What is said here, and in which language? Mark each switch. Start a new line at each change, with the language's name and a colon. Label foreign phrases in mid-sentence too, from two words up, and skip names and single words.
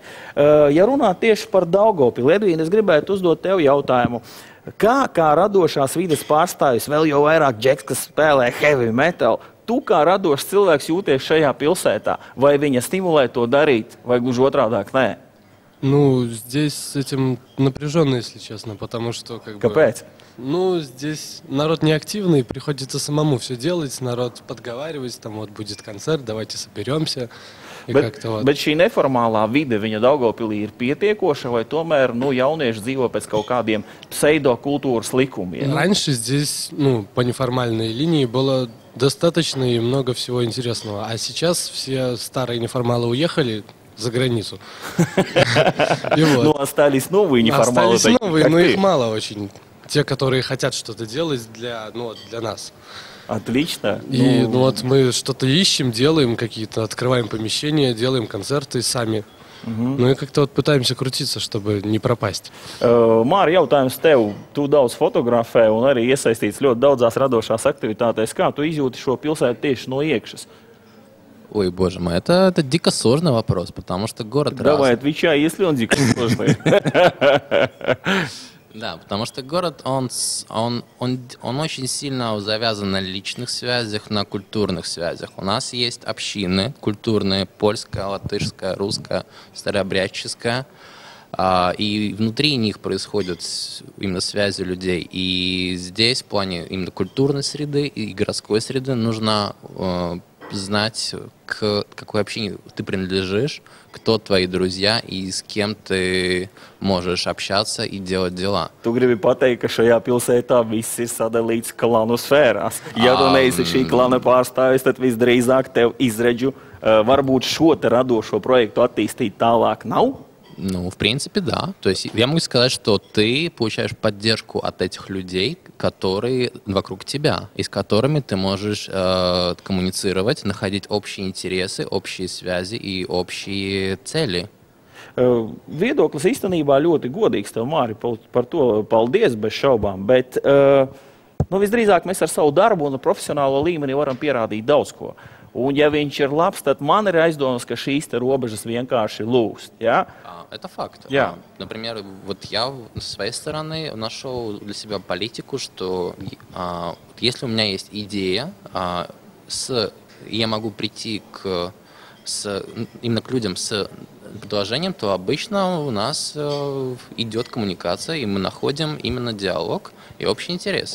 Latvian: Ja runā tieši par Daugavpili, Edvīna, es gribētu uzdot tev jautājumu. Kā radošās vides pārstāvis, vēl jau vairāk džeks, kas spēlē
English: heavy metal,
Latvian: tu kā radošs cilvēks jūties šajā pilsētā? Vai viņa stimulē to darīt, vai gluži otrādāk nē?
Russian: Здесь с этим напряженно, если честно, потому что
Latvian: Kāpēc?
Russian: Здесь народ неактивный, приходится самому все делать, народ подговаривать, там вот будет концерт, давайте соберемся.
Latvian: Bet šī neformālā vide, viņa Daugavpilī ir pietiekoša, vai tomēr jaunieši dzīvo pēc kaut kādiem pseidokультурas likumiem?
Russian: Раньше здесь, по неформальной линии было достаточно и много всего интересного, а сейчас все старые неформалы уехали за границу. Остались новые неформалы. Остались новые, но их мало очень. Те, которые хотят что-то делать для нас. Отлично. И мы что-то ищем, делаем какие-то, открываем помещения, делаем концерты сами. И как-то pытаемся крутиться, чтобы не пропасть.
Latvian: Māri, jautājums tev. Tu daudz fotografē un arī iesaistīts ļoti daudzās radošās aktivitātēs. Kā tu izjūti šo pilsētu tieši no iekšas?
Russian: Ой, боже мой, это дико сложный вопрос, потому что город разный. Давай, отвечай, если он дико сложный. Да, потому что город, он очень сильно завязан на личных связях, на культурных связях. У нас есть общины культурные, польская, латышская, русская, старообрядческая, и внутри них происходят именно связи людей. И здесь в плане именно культурной среды и городской среды нужно знать, к какой общине ты принадлежишь, кто твои друзья и с кем ты можешь общаться и делать дела.
Latvian: Tu gribi pateikt, ka šajā pilsētā viss ir sadalīts klanu sfērās. Ja tu neesi šī klana pārstāvis, tad visdrīzāk tev izredzu varbūt šo te radošo projektu attīstīt tālāk nav?
Russian: В принципе, да. То есть я могу сказать, что ты получаешь поддержку от этих людей, которые вокруг тебя, и с которыми ты можешь коммуницировать, находить общие интересы, общие связи и общие цели.
Latvian: Viedoklis īstenībā ļoti godīgs tev, Māri, par to paldies bez šaubām, bet visdrīzāk mēs ar savu darbu un profesionālo līmeni varam pierādīt daudz ko. Un ja viņš ir labs, tad man ir aizdomas, ka šīs te robežas vienkārši lūst. Ja?
Russian: Это факт. Yeah. Например, вот я с своей стороны нашел для себя политику, что если у меня есть идея, я могу прийти именно к людям с предложением, то обычно у нас идет коммуникация, и мы находим именно диалог и общие интересы.